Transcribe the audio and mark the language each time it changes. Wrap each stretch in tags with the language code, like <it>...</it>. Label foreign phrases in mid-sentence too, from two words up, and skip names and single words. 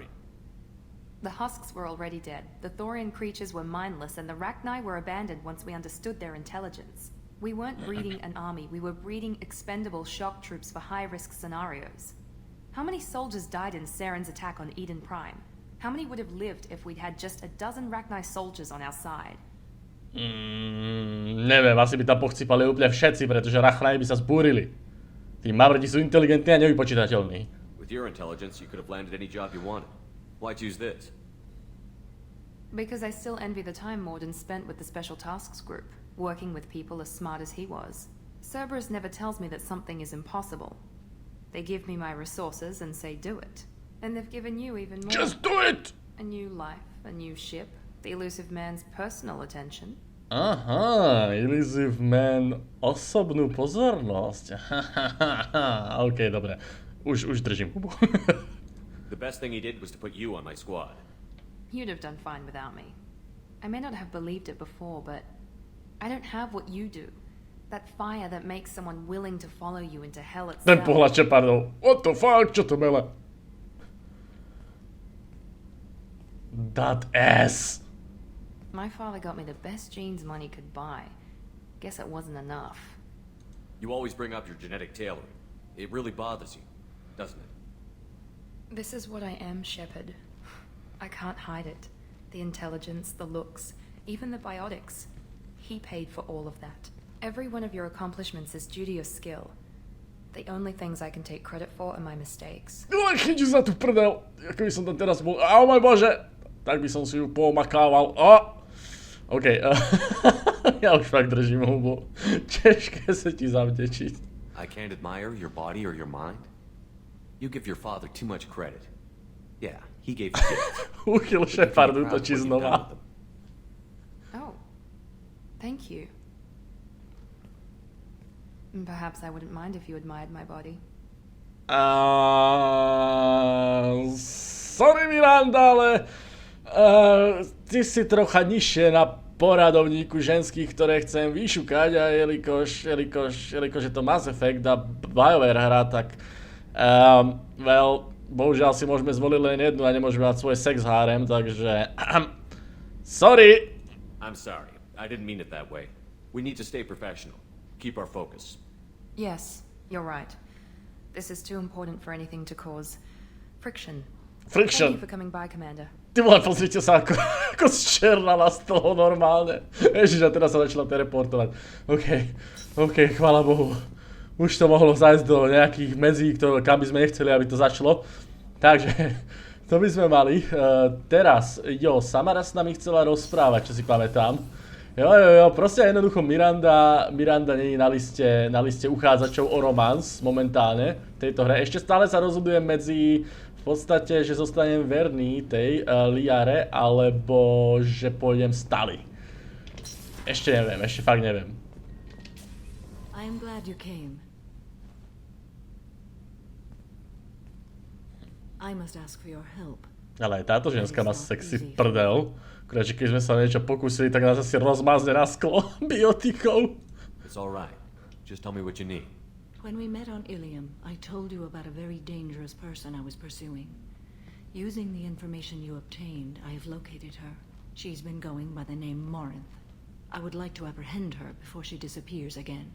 <en>The husks were already dead. The Thorian creatures were mindless, and the Rachni were abandoned once we understood their intelligence. We weren't breeding an army, we were breeding expendable shock troops for high-risk scenarios. How many soldiers died in Saren's attack on Eden Prime? How many would have lived if we'd had just a dozen Rachni soldiers on our side?</en> <sk>Neviem, asi by tam pochcípali úplne všetci, pretože Rachni by sa zbúrili. Tí mavrdi sú inteligentní a nevypočítateľní.</sk> <en>With your intelligence, you could have landed any job you wanted. Why choose this? Because I still envy the time Morden spent with the Special Tasks Group, working with people as smart as he was. Cerberus never tells me that something is impossible. They give me my resources and say do it. And they've given you even more. Just do it! A new life. a new ship, the elusive man's personal attention. Aha, elusive man,</en> <sk>osobnú pozornosť. OK, dobre. Už držím hubu.</sk> <en>The best thing he did was to put you on my squad. You'd have done fine without me. I may not have believed it before, but I don't have what you do. That fire that makes someone willing to follow you into hell itself.</en> <sk>Ten pohľad Shepardov.</sk> <en>What the fuck,</en> <sk>čo to mele?</sk> <en>That ass. My father got me the best genes money could buy. Guess it wasn't enough. You always bring up your genetic tailoring. It really bothers you, doesn't it? This is what I am, Shepard. I can't hide it. The intelligence, the looks, even the biotics. He paid for all of that. Every one of your accomplishments is due to your skill. The only things I can take credit for are my mistakes.</en> <sk>Chyťu za tú prdel. Ako by som tam teraz bol. Au môj bože. Tak by som si ju pomakával. OK. Ja už fakt držím hubu. Ťažké sa ti zavdečiť.</sk> <en>I can't admire your body or your mind. You give your father too much credit. Yeah, he gave you gifts.</en> <sk>Uchyl Shepard útočí znova.</sk> <en>Oh, thank you. Perhaps I wouldn't mind if you admired my body. Sorry Miranda,</en> <sk>ale ty si trocha nižšie na poradovníku ženských, ktoré chcem vyšukať a jelikož je to Mass Effect a BioWare hra, tak bohužiaľ si môžeme zvoliť len jednu a nemôžeme mať svoj sex harem, takže sorry.</sk> <en>I'm sorry. I didn't mean it that way. We need to stay professional. Keep our focus. Yes, you're right. This is too important for anything to cause friction. Friction. Thank you for coming by, Commander.</en> <sk>Ty vole, pozrite sa, ako zčernala z toho normálne. Ježiš, a teraz sa začala teleportovať. OK, chvála Bohu. Už to mohlo zájsť do nejakých medzí, kam by sme nechceli, aby to začalo. Takže, to by sme mali. Teraz, Samara s nami chcela rozprávať, čo si pamätám. Jo, proste jednoducho Miranda nie je na liste uchádzačov o romans momentálne v tejto hre. Ešte stále sa rozhodujem medzi v podstate, že zostanem verný tej Liare, alebo že pôjdem s Tali. Ešte fakt neviem.</sk> <en>I am glad you came. I must ask for your help.</en> <sk>Ale aj táto ženská má sexy prdel. Akurát, že keď sme sa niečo pokúsili, tak nás asi rozmázne na sklo biotikou.</sk> <en>It's all right. Just tell me what you need. When we met on Ilium, I told you about a very dangerous person I was pursuing. Using the information you obtained, I have located her. She's been going by the name Morinth. I would like to apprehend her before she disappears again.</en>